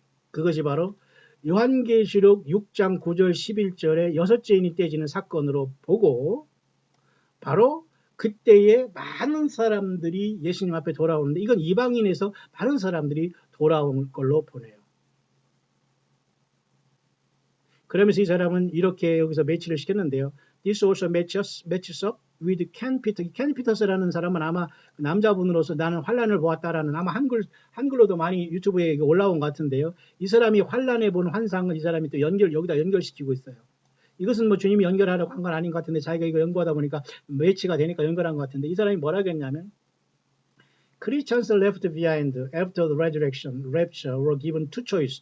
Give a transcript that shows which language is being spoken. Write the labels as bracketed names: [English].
[Korean] 그것이 바로 요한계시록 6장 9절 11절에 여섯째 인이 떼지는 사건으로 보고 바로 그때에 많은 사람들이 예수님 앞에 돌아오는데 이건 이방인에서 많은 사람들이 돌아온 걸로 보네요. 그러면서 이 사람은 이렇게 여기서 매치를 시켰는데요. [English] This also matches up with Ken Peters. [Korean] 켄 피터스라는 사람은 아마 남자분으로서 나는 환란을 보았다라는 아마 한글로도 많이 유튜브에 올라온 것 같은데요. 이 사람이 환란에 본 환상을 이 사람이 또 여기다 연결시키고 있어요. 이것은 주님이 연결하라고 한 건 아닌 것 같은데 자기가 이거 연구하다 보니까 매치가 되니까 연결한 것 같은데 이 사람이 뭐라 했냐면 [English] Christians left behind after the resurrection, rapture were given two choice.